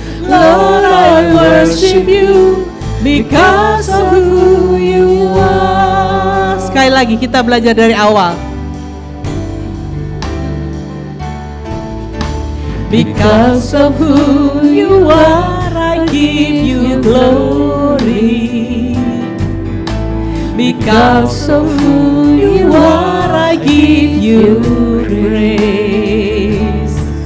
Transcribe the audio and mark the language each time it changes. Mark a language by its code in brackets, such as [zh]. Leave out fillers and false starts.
[en] Lord, I worship you because of who you are. [id] Sekali lagi kita belajar dari awal. [en] Because of who you are, I give you glory. Because of who you are, I give you praise.